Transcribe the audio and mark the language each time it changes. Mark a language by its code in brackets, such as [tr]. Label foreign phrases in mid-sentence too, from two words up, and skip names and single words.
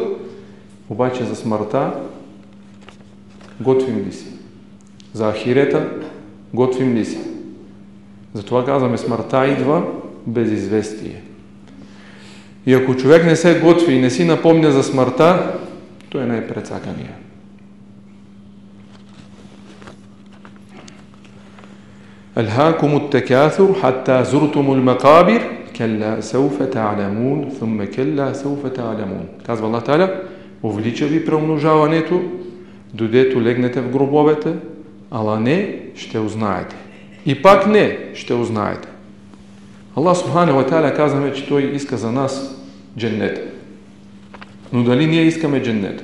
[bg] Обаче за смъртта готвим ли си? За ахирета готвим ли си? Затова казваме, смъртта идва без известие. И ако човек не се готви и не си напомня за смъртта, той не е прецакания. [ar] ألهاكم التكاثر حتى زرتم المقابر كلا سوف تعلمون ثم كلا سوف تعلمون. [bg] Казва [ar] الله تعالى, [bg] увелича ви преумножаването, додето легнете в гробовете, ала не ще узнаете. И пак не ще узнаете. [ar] الله سبحانه وتعالى [bg] казваме, че Той иска за нас дженнет. Но дали ние искаме дженнет?